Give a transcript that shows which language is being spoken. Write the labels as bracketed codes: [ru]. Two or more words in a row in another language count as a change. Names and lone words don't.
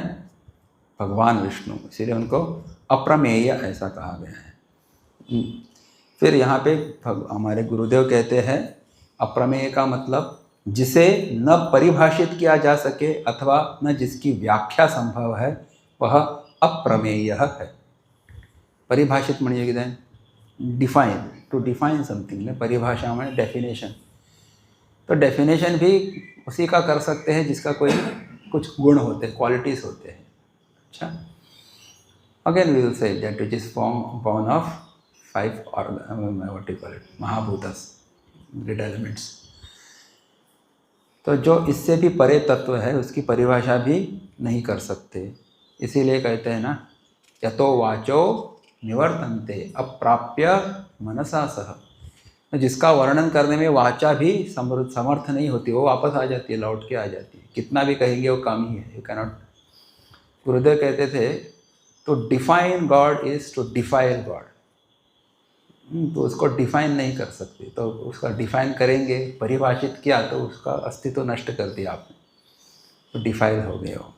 [hi] भगवान विष्णु, इसीलिए उनको अप्रमेय ऐसा कहा गया है। फिर यहाँ पे हमारे गुरुदेव कहते हैं अप्रमेय का मतलब जिसे न परिभाषित किया जा सके अथवा न जिसकी व्याख्या संभव है, वह अप्रमेय है। [kok] परिभाषित म्हणजे कितें? [en] define, to define something [hi] ने परिभाषा में [en] definition. [hi] तो डेफिनेशन भी उसी का कर सकते हैं जिसका कोई कुछ गुण होते हैं, क्वालिटीज़ होते हैं। [en] अच्छा, again we will say that which is born of 5 what you call it, महाभूतस, great elements. [hi] तो जो इससे भी परे तत्व है उसकी परिभाषा भी नहीं कर सकते। इसीलिए कहते हैं ना, [sa] यतो वाचो निवर्तन्ते अप्राप्य मनसा सह। [hi] तो जिसका वर्णन करने में वाचा भी समर्थ नहीं होती, वो वापस आ जाती है, लौट के आ जाती है। कितना भी कहेंगे वो कम ही है, [en] you cannot [hi] गुरुदेव कहते थे [en] to define God is to define God. [hi] तो उसको डिफाइन नहीं कर सकते, तो उसका डिफाइन करेंगे, परिभाषित किया तो उसका अस्तित्व नष्ट कर दिया आपने, तो डिफाइन हो गए हो।